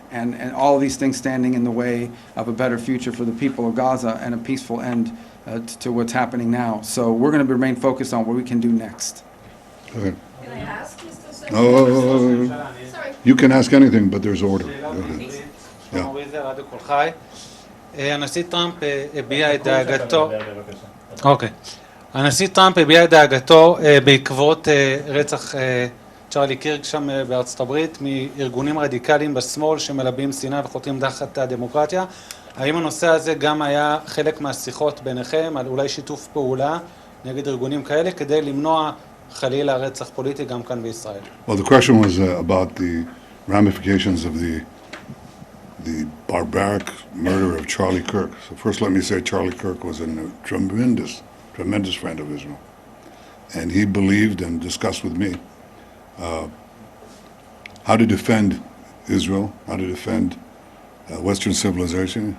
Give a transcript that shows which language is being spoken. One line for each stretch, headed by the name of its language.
English: And all of these things standing in the way of a better future for the people of Gaza and a peaceful end to what's happening now. So we're going to remain focused on what we can do next. Go ahead. Can I ask, Mr. Secretary? Oh, Sorry. you can ask anything, but there's order.
Hebrew: שאלה
English: Go ahead.
Hebrew: בעברית,
English: Yeah.
Hebrew: שלמה ויזל, רדיו קול חי. הנשיא טראמפ הביע את דאגתו, אוקיי. הנשיא טראמפ הביע את דאגתו בעקבות רצח צ'רלי קירק שם בארצות הברית מארגונים רדיקליים בשמאל שמלבים שנאה וחותרים תחת הדמוקרטיה. האם הנושא הזה גם היה חלק מהשיחות ביניכם על אולי שיתוף פעולה נגד ארגונים כאלה כדי למנוע חלילה רצח פוליטי גם כאן בישראל?
English: Well, the question was about the ramifications of the barbaric murder of Charlie Kirk. So first let me say Charlie Kirk was a tremendous friend of Israel. And he believed and discussed with me how to defend Israel, how to defend Western civilization.